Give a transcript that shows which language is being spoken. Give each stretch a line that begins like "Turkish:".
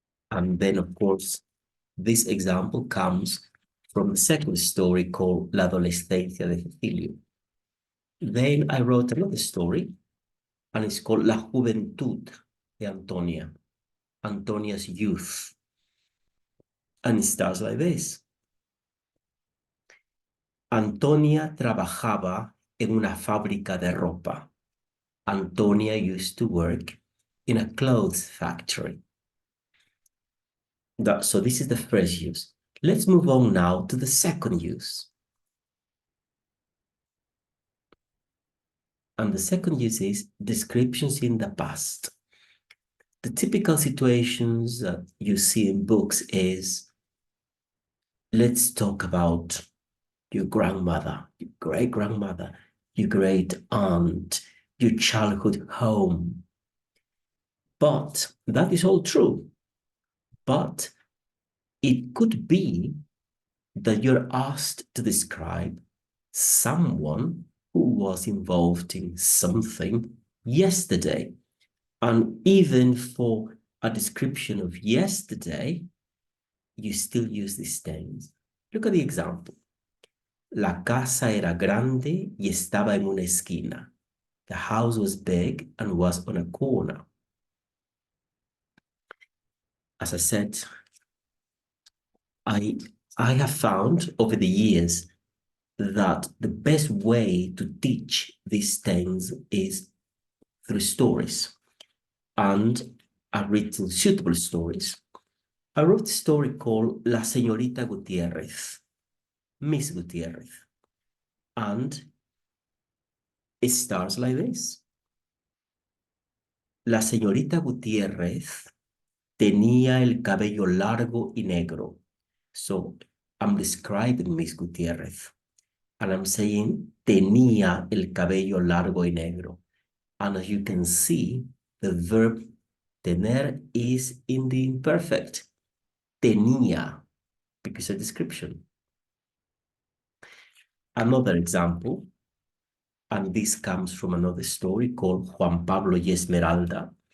English: And then, of course, this example comes from the second story called La Adolescencia de Cecilio. Then I wrote another story, and it's called La Juventud de Antonia, Antonia's youth. And it starts like this.
Spanish: Antonia trabajaba en una fábrica de ropa.
English: Antonia used to work in a clothes factory. So this is the first use. Let's move on now to the second use. And the second use is descriptions in the past. The typical situations that you see in books is, let's talk about your grandmother, your great-grandmother, your great-aunt, your childhood home. But that is all true. But it could be that you're asked to describe someone who was involved in something yesterday. And even for a description of yesterday, you still use these tense. Look at the example.
Spanish: La casa era grande y estaba en una esquina.
English: The house was big and was on a corner. As I said, I have found over the years that the best way to teach these things is through stories. and I've written suitable stories. I wrote a story called La Señorita Gutiérrez, Miss Gutiérrez, and it starts like this.
Spanish: La señorita Gutiérrez tenía el cabello largo y negro.
English: So I'm describing Miss Gutiérrez. And I'm saying
Spanish: tenía el cabello largo y negro.
English: And as you can see, the verb tener is in the imperfect. Tenía, because a description. Another example, and this comes from another story called Juan Pablo y Esmeralda.